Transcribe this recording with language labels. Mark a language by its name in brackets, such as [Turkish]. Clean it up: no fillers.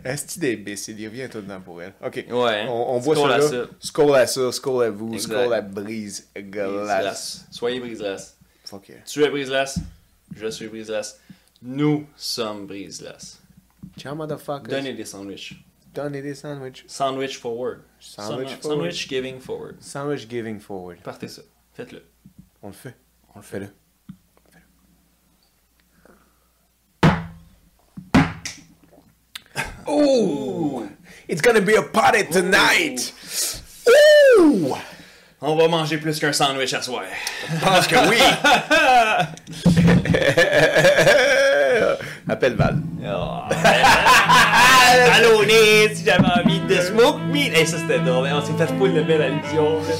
[French] Est-ce qu'il est imbécile? Il revient tout dedans pour elle. Ok. Ouais. On voit ça là. Skull à ça, skull à vous, skull à brise glace. Soyez brise-glace. [English] Fuck yeah. [French] Tu es brise-glace. Je suis brise-glace. Nous sommes brise-glace. [English] Ciao, motherfuckers. [French] Donnez des sandwichs. Sandwich [English] forward. Sandwich giving forward. Sandwich giving forward. [French] Partez ça. Faites-le. On le fait. Fais-le. Ooh! [English] It's gonna be a party tonight! Ooh! [French] On va manger plus qu'un sandwich à soir. Je pense que oui! Appelle Val. Allô, si j'avais envie de smoke meat. Hey, ça c'était drôle. On s'est fait full de belle allusion.